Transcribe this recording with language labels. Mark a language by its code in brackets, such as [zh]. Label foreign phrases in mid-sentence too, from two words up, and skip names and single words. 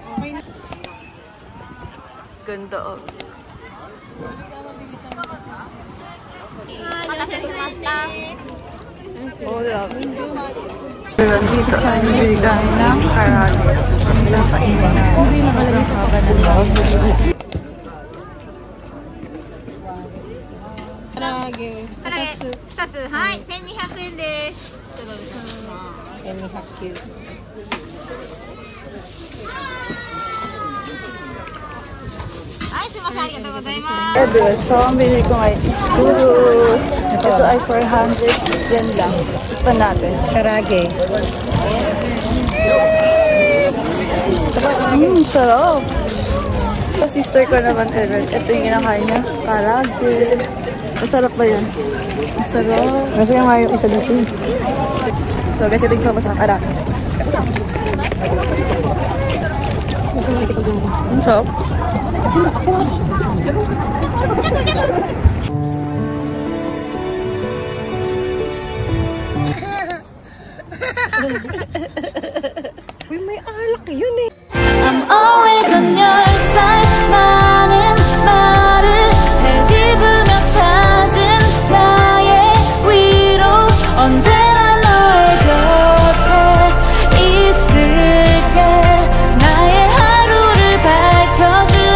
[tl] Ganda oh. Oh, love. Dito ay nabigay ng karage. Ang kainin na. Sobrang haba ng loob. Karage. [ja] 2 つ、はい、1200円です。 1200 はい、すみません、ありがとうございます。 [tl] Everyone, so ang binili ko ngayon is churros. Ito ay 400 yen lang. Ito natin. Karage. Sarap. Sa sister ko naman, Edward. Ito yung kinakain niya. Karage. Masarap ba yun? Masarap. Masaya nga yung isa dito. [en] So guys, [tl] ito yung sama sa karage. Ang sarap. Uy, may alak yun eh. [en] I'm always on your side. [ko] 많은 말을 헤집으며 찾은 나의 위로 언제나 너의 곁에 있을게. 나의 하루를 밝혀줄래.